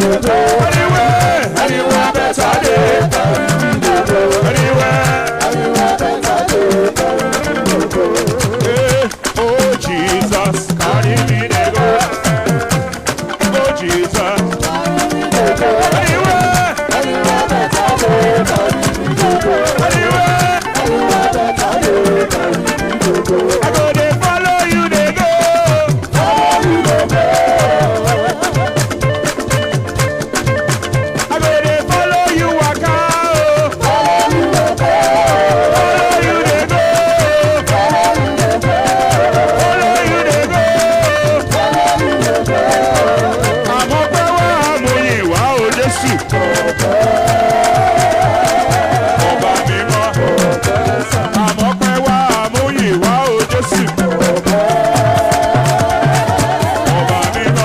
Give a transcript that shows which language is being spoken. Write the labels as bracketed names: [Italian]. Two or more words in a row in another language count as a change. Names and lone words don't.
[Nigerian Pidgin] Anywhere better day. Anywhere better day. Oh Jesus, carry me to go. Oh Jesus, carry me to go. Anywhere better day. Anywhere better day. I go dey follow you dey go. I go dey follow you waka o. Follow you dey go. Follow you dey go. [Yoruba] Àmọ́ pé wá àmúyìn wá o Jésù. Ọba mímọ́. Àmọ́ pé wá àmúyìn wá o Jésù. Ọba mímọ́.